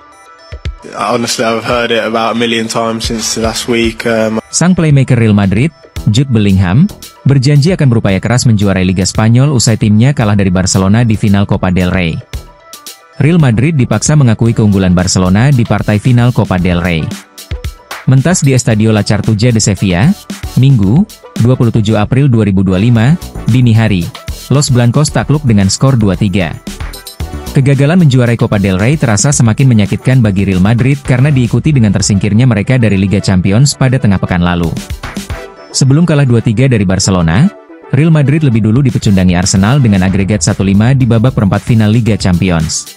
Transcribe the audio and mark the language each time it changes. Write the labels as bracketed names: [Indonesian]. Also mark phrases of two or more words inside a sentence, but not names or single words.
[Indonesian] Sang playmaker Real Madrid, Jude Bellingham, berjanji akan berupaya keras menjuarai Liga Spanyol usai timnya kalah dari Barcelona di final Copa del Rey. Real Madrid dipaksa mengakui keunggulan Barcelona di partai final Copa del Rey. Mentas di Estadio La Cartuja de Sevilla, Minggu, 27 April 2025, dini hari, Los Blancos takluk dengan skor 2-3. Kegagalan menjuarai Copa del Rey terasa semakin menyakitkan bagi Real Madrid karena diikuti dengan tersingkirnya mereka dari Liga Champions pada tengah pekan lalu. Sebelum kalah 2-3 dari Barcelona, Real Madrid lebih dulu dipecundangi Arsenal dengan agregat 1-5 di babak perempat final Liga Champions.